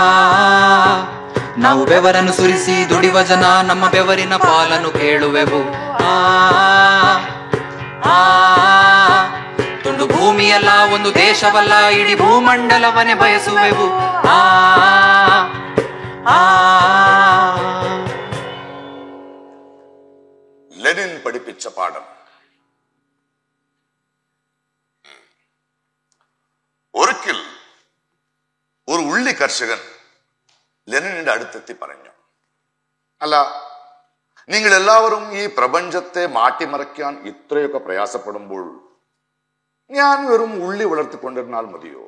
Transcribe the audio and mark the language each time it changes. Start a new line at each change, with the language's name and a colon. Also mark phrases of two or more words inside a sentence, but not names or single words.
Kannada: ನಾವು ಬೆವರನ್ನು ಸುರಿಸಿ ದುಡಿವ ಜನ ನಮ್ಮ ಬೆವರಿನ ಪಾಲನ್ನು ಕೇಳುವೆವು. ಆ ಆ ತುಂಡು ಭೂಮಿಯಲ್ಲ, ಒಂದು ದೇಶವಲ್ಲ, ಇಡೀ ಭೂಮಂಡಲವನ್ನೇ ಬಯಸುವೆವು. ಆ ಆ
Malayalam: ലെനിൻ പഠിപ്പിച്ച പാഠം. ഒരിക്കൽ ഒരു ഉള്ളി കർഷകൻ ലെനിനിന്റെ അടുത്തെത്തി പറഞ്ഞു, അല്ല, നിങ്ങൾ എല്ലാവരും ഈ പ്രപഞ്ചത്തെ മാറ്റിമറിക്കാൻ ഇത്രയൊക്കെ പ്രയാസപ്പെടുമ്പോൾ ഞാൻ വെറും ഉള്ളി വളർത്തിക്കൊണ്ടിരുന്നാൽ മതിയോ?